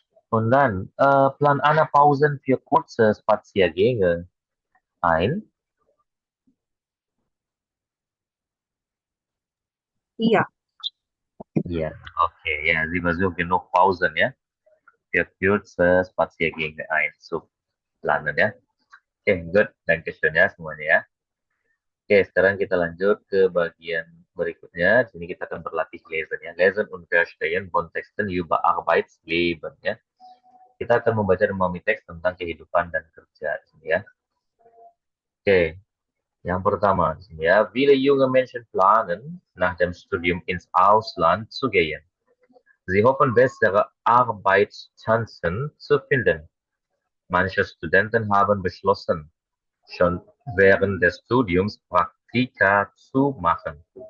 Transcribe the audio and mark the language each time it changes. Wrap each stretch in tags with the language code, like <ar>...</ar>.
<de>Und dann plan Anna Pausen für kurze Spaziergänge ein.</de> <id>Iya,</id> <de>Ja, okay, ja, sie versucht genug Pausen, ya, für kurze Spaziergänge einzuplanen, ya.</de> <id>Oke, good. Dankeschön ya semuanya ya. Oke, sekarang kita lanjut ke bagian berikutnya. Di sini kita akan berlatih lesen ya.</id> <de>Lesen und verstehen von Texten über Arbeitsleben ya.</de> <id>Kita akan membaca dan memahami teks tentang kehidupan dan kerja di sini ya. Oke, yang pertama di sini ya.</id> <de>Viele junge Menschen planen, nach dem Studium ins Ausland zu gehen. Sie hoffen, bessere Arbeitschancen zu finden. Manche Studenten haben beschlossen, schon während des Studiums Praktika zu machen.</de>